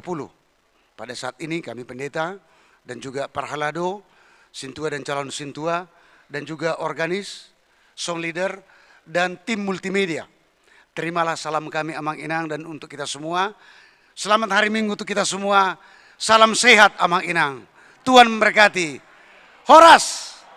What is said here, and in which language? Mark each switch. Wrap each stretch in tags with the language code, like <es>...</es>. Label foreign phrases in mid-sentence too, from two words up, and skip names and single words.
<id>Pada saat ini kami pendeta dan juga parhalado, sintua dan calon sintua, dan juga organis,</id> <en>song leader,</en> <id>dan tim multimedia. Terimalah salam kami</id> <bbc>Amang Inang</bbc> <id>dan untuk kita semua. Selamat hari Minggu untuk kita semua. Salam sehat</id> <bbc>Amang Inang.</bbc> <id>Tuhan memberkati. Horas.</id>